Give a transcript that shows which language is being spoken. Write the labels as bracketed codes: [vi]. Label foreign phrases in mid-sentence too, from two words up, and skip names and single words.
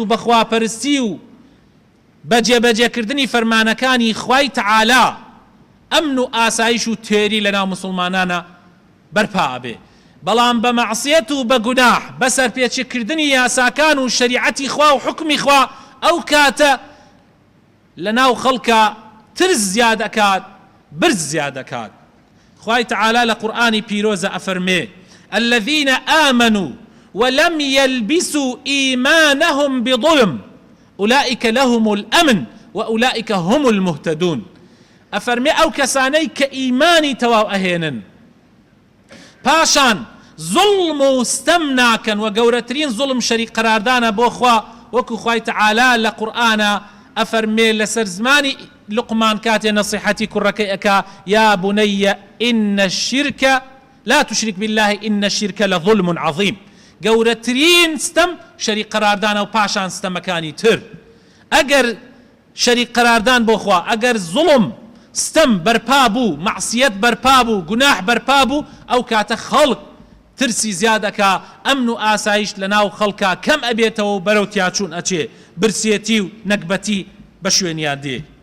[ckb] بە خواپەرستی و بە جێبەجێکردنی فەرمانەکانی خوای تەعالا ئەمن و ئاسایش و تێری لە ناو مسلمانانە بەرپا ئەبێ، بەڵام بە مەعسیەت و بە گوناح بە سەرپێچێکردنی یاساکان و شەریعەتی خوا و حکمی خوا ئەو کاتە لە ناو خەڵکە ترس زیاد ئەکات، برز زیاد ئەکات. خوای تەعالا لە قورئانی پیرۆزە ئەفەرمێ [ar] الذين آمنوا ولم يلبسوا إيمانهم بظلم أولئك لهم الأمن وأولئك هم المهتدون. [ckb] ئەفەرمێ ئەو کەسانەی کە ئیمانی تەواو ئەهێنن پاشان زوڵم و ستەم ناکەن و گەورەترین زوڵم شەریک قەراردانە بۆ خوا، وەکو خوای تەعالا لە قورئانە ئەفەرمێ لەسەر زمانی لقمان کاتێ نەسیحەتی کوڕەکەی ئەکا [ar] یا بنەیە ئینە الشرکە لا تشرك بالله إن الشرك لظلم عظيم. [ckb] گەورەترین ستەم شەریک قەراردانە و پاشان ستەمەکانی تر. ئەگەر شەریک قەراردان بۆ خوا، ئەگەر زوڵم ستەم بەرپا بوو، مەعسیەت بەرپا بوو، گوناح بەرپا بوو، ئەو کاتە خەڵک ترسی زیادەکە ئەمن و ئاسایش لە ناو خەڵکا کەم ئەبێتەوە و بەرەو تیاچوون ئەچێ برسێتی و نەکبەتی بە شوێنیان دێ.